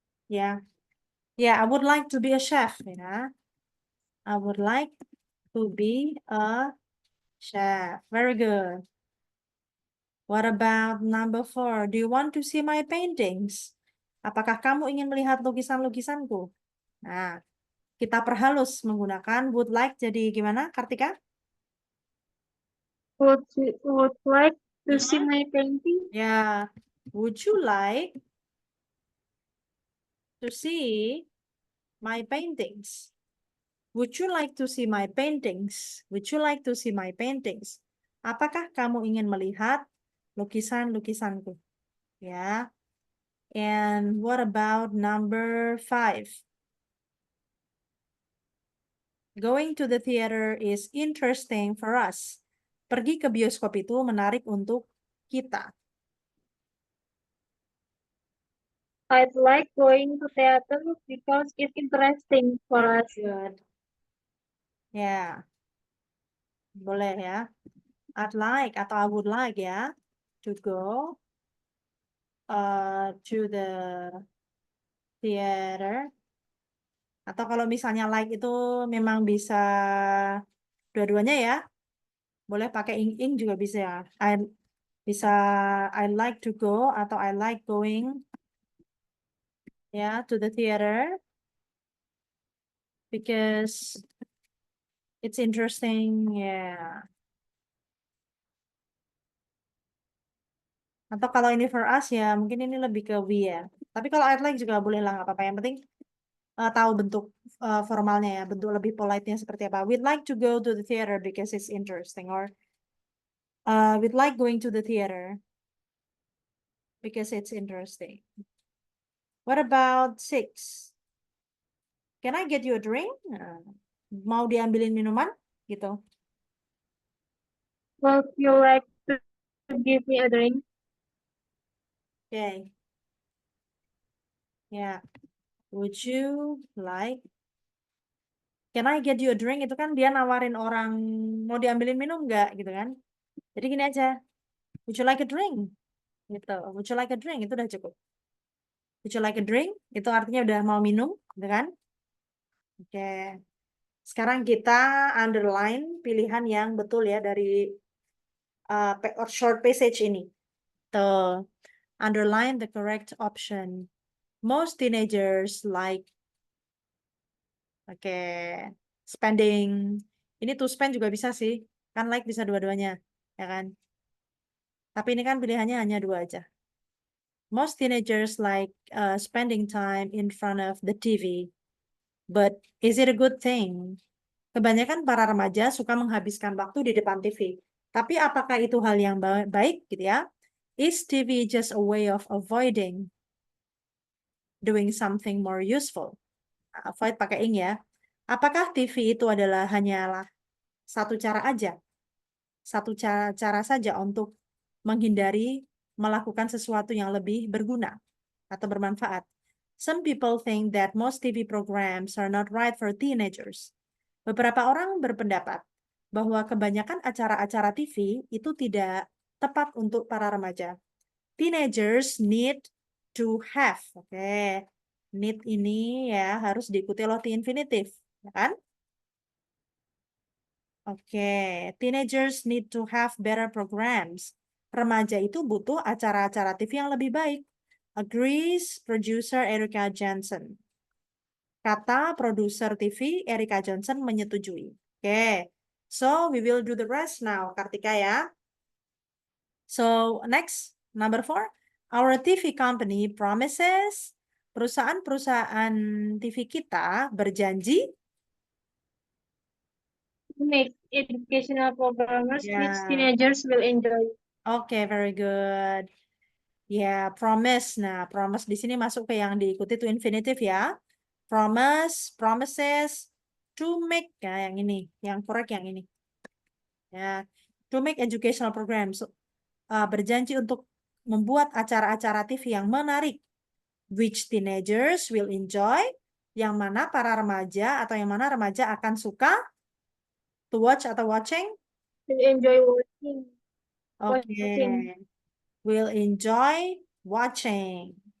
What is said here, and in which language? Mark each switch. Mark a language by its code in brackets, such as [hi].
[en] Ya, ya, I would like to be a chef. Ya, I would like to be a chef. Very good. What about number 4? Do you want to see my paintings? [id] Apakah kamu ingin melihat lukisan-lukisanku? Nah, kita perhalus menggunakan would like jadi gimana, Kartika? [en] Would like to see my painting? Ya, would you like to see my paintings? Would you like to see my paintings? Would you like to see my paintings? [id] Apakah kamu ingin melihat lukisan-lukisanku? [en] Ya. And what about number 5? Going to the theater is interesting for us. [id] Pergi ke bioskop itu menarik untuk kita. [en] I'd like going to theater because it's interesting for Very us. [id] good. Ya, boleh ya. [en] I'd like atau I would like ya to go to the theater. [id] Atau kalau misalnya like itu memang bisa dua-duanya ya. Boleh pakai ing juga bisa ya. [en] Bisa I like to go atau I like going ya to the theater because it's interesting ya. [id] Atau kalau ini for us ya mungkin ini lebih ke we ya. Tapi kalau I'd like juga boleh lah nggak apa-apa. Yang penting tahu bentuk formalnya ya, bentuk lebih polite-nya seperti apa. [en] We'd like to go to the theater because it's interesting, or we'd like going to the theater because it's interesting. What about 6? Can I get you a drink? [id] Mau diambilin minuman gitu. [en] Would you like to give me a drink? Okay. Ya. Would you like? Can I get you a drink? [id] Itu kan dia nawarin orang mau diambilin minum nggak gitu kan? Jadi gini aja. [en] Would you like a drink? [id] Gitu. Would you like a drink? Itu udah cukup. Would you like a drink? Itu artinya udah mau minum, gitu kan? Oke. Sekarang kita underline pilihan yang betul ya dari or short passage ini. [en] Tuh. Underline the correct option. Most teenagers like oke, spending. [id] Ini to spend juga bisa sih. Kan like bisa dua-duanya, ya kan? Tapi ini kan pilihannya hanya 2 aja. [en] Most teenagers like spending time in front of the TV. But is it a good thing? [id] Kebanyakan para remaja suka menghabiskan waktu di depan TV. Tapi apakah itu hal yang baik gitu ya? [en] Is TV just a way of avoiding doing something more useful? [id] Avoid pakai ing ya. Apakah TV itu adalah hanyalah satu cara aja? Satu cara saja untuk menghindari melakukan sesuatu yang lebih berguna atau bermanfaat. [en] Some people think that most TV programs are not right for teenagers. [id] Beberapa orang berpendapat bahwa kebanyakan acara-acara TV itu tidak tepat untuk para remaja. [en] Teenagers need to have. Oke. [id] Need ini ya harus diikuti oleh infinitive, ya kan? [en] Oke, teenagers need to have better programs. [id] Remaja itu butuh acara-acara TV yang lebih baik. [en] Agrees producer Erica Johnson. [id] Kata produser TV Erica Johnson menyetujui. [en] Oke, so we will do the rest now, Kartika ya. So next, number 4. Our TV company promises, [id] perusahaan-perusahaan TV kita berjanji [en] Make educational programs which [id] ya. [en] teenagers will enjoy. Oke, very good. Ya, promise. [id] Nah, promise di sini masuk ke yang diikuti to infinitive ya. [en] Promise, promises, to make. [id] Ya, yang ini. Yang correct yang ini. Ya, [en] to make educational programs. [id] berjanji untuk membuat acara-acara TV yang menarik. [en] Which teenagers will enjoy? [id] Yang mana para remaja atau yang mana remaja akan suka to watch atau watching? [en] To enjoy watching. Oke, will enjoy watching.